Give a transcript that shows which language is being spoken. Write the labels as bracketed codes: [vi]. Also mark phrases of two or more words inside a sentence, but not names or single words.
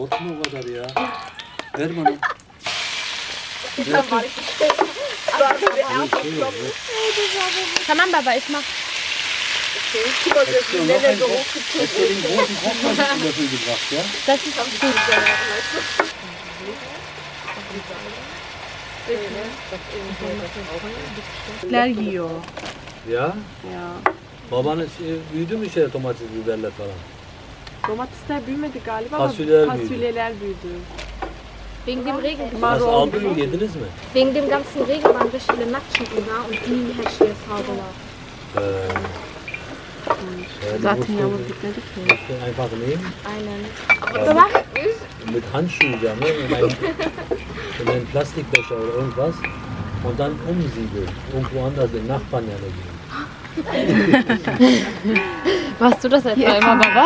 [tr] Tamam Baba, [de] ich mach. Okay. Hättest du den großen Kochmesslöffel gebracht, ja? Das ist auch gut. [tr] Geliyor. Ya? Ya. Babanız büyüdü mü domates, biberler falan? Domatesler büyümedi galiba Fasulyeler ama büyüdü. fasulyeler büyüdü. [de] Wegen dem Regen. [tr] Nasıl aldınız mı, yediniz mi? [de] Wegen dem ganzen Regen waren richtig viele Nacktschnecken da und die hätte ich jetzt sauber. [tr] Zaten yağmur bitmedi ki. [de] Musst du einfach nehmen. Einen. Baba? Mit Handschuhen, ja, ne? In einen Plastikbecher oder irgendwas. Und dann umsiedeln. Irgendwo anders, den Nachbarn ja nicht. Machst du das etwa immer, Baba?